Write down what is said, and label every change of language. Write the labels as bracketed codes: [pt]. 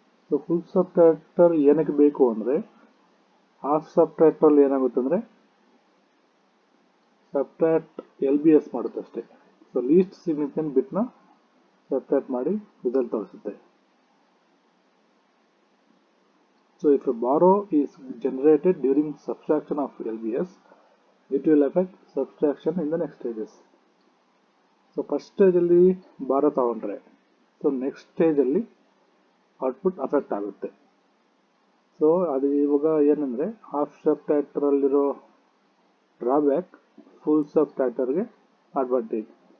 [kn] So full subtractor ಏನಕ್ಕೆ ಬೇಕು ಅಂದರೆ ಹಾಫ್ ಸಬ್ಟ್ರಾಕ್ಟರಲ್ಲಿ ಏನಾಗುತ್ತೆ ಅಂದರೆ ಸಬ್ಟ್ರಾಕ್ಟ್ LBS ಮಾಡುತ್ತೆ ಅಷ್ಟೇ. ಸೊ ಲೀಸ್ಟ್ ಸಿಗ್ನಿಫಿಕೆಂಟ್ ಬಿಟ್ನ ಸಬ್ಟ್ರಾಕ್ಟ್ ಮಾಡಿ ರಿಸಲ್ಟ್ ತೋರಿಸುತ್ತೆ. [en] So if a borrow is generated during subtraction of LBS, it will affect subtraction in the next stages. [kn] So first stage ಅಲ್ಲಿ ಬಾರೋ ತಗೊಂಡ್ರೆ ಸೊ ನೆಕ್ಸ್ಟ್ ಸ್ಟೇಜಲ್ಲಿ ಔಟ್ಪುಟ್ ಅಫೆಕ್ಟ್ ಆಗುತ್ತೆ. So ಅದು ಇವಾಗ ಏನಂದರೆ ಹಾಫ್ ಸಬ್ಟ್ರಾಕ್ಟರಲ್ಲಿರೋ ಡ್ರಾಬ್ಯಾಕ್ ಫುಲ್ ಸಬ್ಟ್ರಾಕ್ಟರ್ಗೆ ಅಡ್ವಾಂಟೇಜ್.